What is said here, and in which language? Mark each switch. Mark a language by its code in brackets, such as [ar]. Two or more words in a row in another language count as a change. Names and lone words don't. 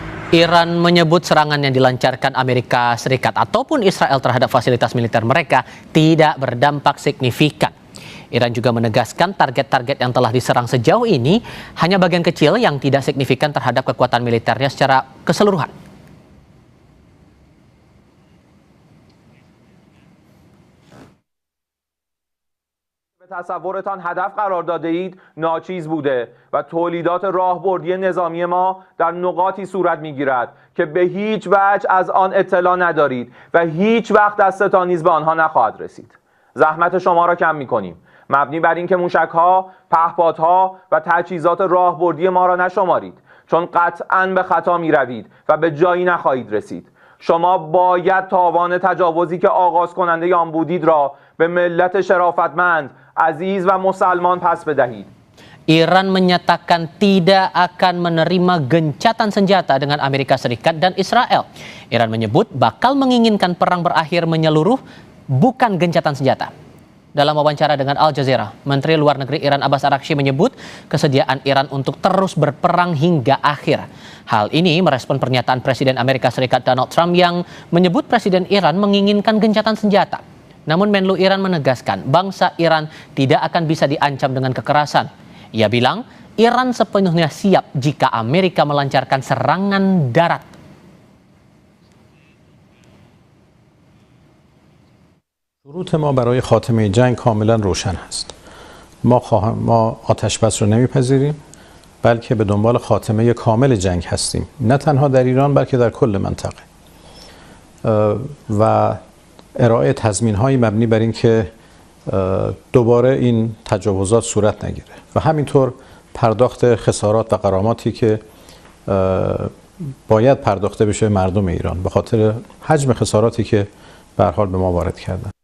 [id] Iran menyebut serangan yang dilancarkan Amerika Serikat ataupun Israel terhadap fasilitas militer mereka tidak berdampak signifikan. Iran juga menegaskan target-target yang telah diserang sejauh ini hanya bagian kecil yang tidak signifikan terhadap kekuatan militernya secara keseluruhan. [fa] تصورتان هدف قرار داده اید ناچیز بوده و تولیدات راهبردی نظامی ما در نقاطی صورت میگیرد که به هیچ وجه از آن اطلاع ندارید و هیچ وقت دستتان نیز به آنها نخواهد رسید. زحمت شما را کم میکنیم مبنی بر اینکه موشک‌ها، پهپادها و تجهیزات راهبردی ما را نشمارید چون قطعاً به خطا میروید و به جایی نخواهید رسید. شما باید تاوان تجاوزی که آغاز کننده آن بودید را به ملت شرافتمند عزیز و مسلمان پس بدهید. [id] Iran menyatakan tidak akan menerima gencatan senjata dengan Amerika Serikat dan Israel. Iran menyebut bakal menginginkan perang berakhir menyeluruh, bukan gencatan senjata. Dalam wawancara dengan Al Jazeera, Menteri Luar Negeri Iran Abbas Araghchi menyebut kesediaan Iran untuk terus berperang hingga akhir. Hal ini merespon pernyataan Presiden Amerika Serikat Donald Trump yang menyebut Presiden Iran menginginkan gencatan senjata. Namun Menlu Iran menegaskan bangsa Iran tidak akan bisa diancam dengan kekerasan. Ia bilang Iran sepenuhnya siap jika Amerika melancarkan serangan darat. [fa] شروط ما برای خاتمه جنگ کاملا روشن است. ما آتش بس رو نمیپذیریم بلکه به دنبال خاتمه کامل جنگ هستیم. نه تنها در ایران بلکه در کل منطقه. و ارائه تضمین‌های مبنی بر اینکه دوباره این تجاوزات صورت نگیره و همینطور پرداخت خسارات و غراماتی که باید پرداخته بشه مردم ایران به خاطر حجم خساراتی که به هر حال به ما وارد کردن.